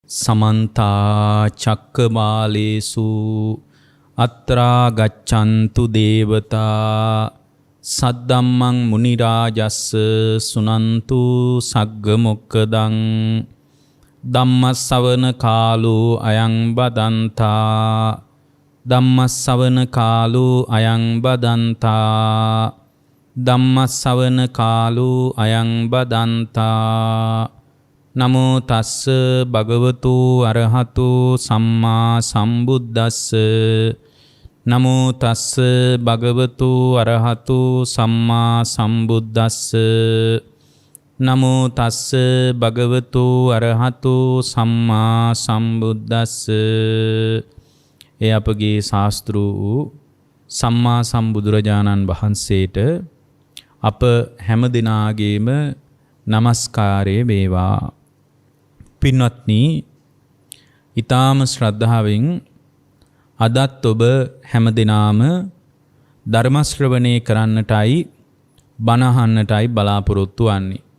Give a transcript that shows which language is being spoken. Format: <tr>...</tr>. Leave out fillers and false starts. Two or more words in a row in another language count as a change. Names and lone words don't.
<pi>समन्ता चक्कमालेषु अत्रा गच्छन्तु देवता सद्धम्मं मुनिराजस्स सुनन्तु सग्गमुक्कदं ධම්මස්සවන කාලෝ අයං බදන්තා ධම්මස්සවන කාලෝ අයං බදන්තා ධම්මස්සවන කාලෝ අයං බදන්තා නමෝ තස්ස භගවතු අරහතු සම්මා සම්බුද්දස්ස නමෝ තස්ස භගවතු අරහතු සම්මා සම්බුද්දස්ස නමෝ තස්ස භගවතු අරහතු සම්මා සම්බුද්දස්ස.</pi> <si>ඒ අපගේ ශාස්ත්‍රු සම්මා සම්බුදුරජාණන් වහන්සේට අප හැම දිනාගේම නමස්කාරය වේවා. පින්වත්නි, ඊ타ම ශ්‍රද්ධාවෙන් අදත් ඔබ හැම දිනාම ධර්ම ශ්‍රවණය කරන්නටයි බණ අහන්නටයි බලාපොරොත්තු වන්නේ.</si>